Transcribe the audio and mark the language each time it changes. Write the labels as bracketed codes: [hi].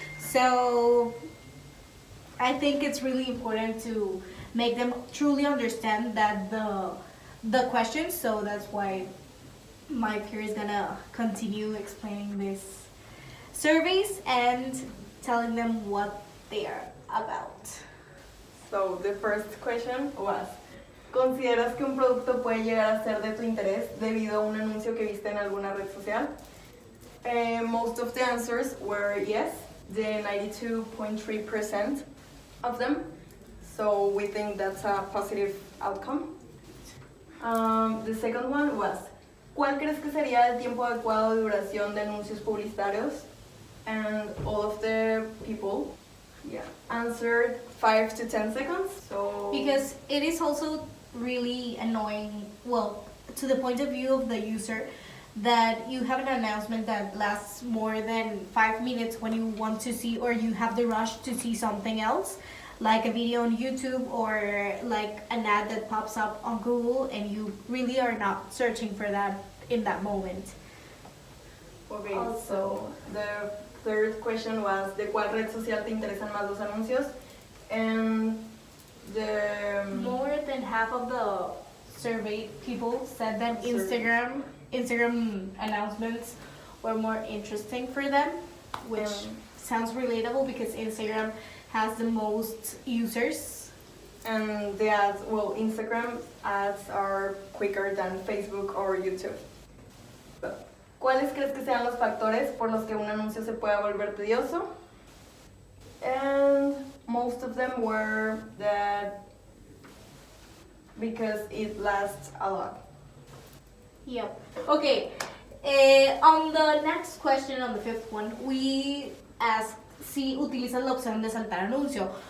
[en] So I think it's really important to make them truly understand that the questions. So that's why my peer is gonna continue explaining these surveys and telling them what they are about. So the first question was, [es] ¿consideras que un producto puede llegar a ser de tu interés debido a un anuncio que viste en alguna red social? [en] Most of the answers were yes, the 92.3% of them. So we think that's a positive outcome. The second one was, [es] ¿cuál crees que sería el tiempo adecuado de duración de anuncios publicitarios? [en] And all of the people answered 5 to 10 seconds. So because it is also really annoying, well, to the point of view of the user, that you have an announcement that lasts more than 5 minutes when you want to see, or you have the rush to see something else, like a video on YouTube or like an ad that pops up on Google, and you really are not searching for that in that moment. Okay, so the third question was, [es] ¿de cuál red social te interesan más los anuncios? [en] And the more than half of the surveyed people said that Instagram announcements were more interesting for them, which sounds relatable because Instagram has the most users. And the ads, well, Instagram ads are quicker than Facebook or YouTube. [es] ¿Cuáles crees que sean los factores por los que un anuncio se pueda volver tedioso? [en] And most of them were that because it lasts a lot. Yep. Okay. On the next question, on the fifth one, we asked [es] si utilizan la opción de saltar anuncio.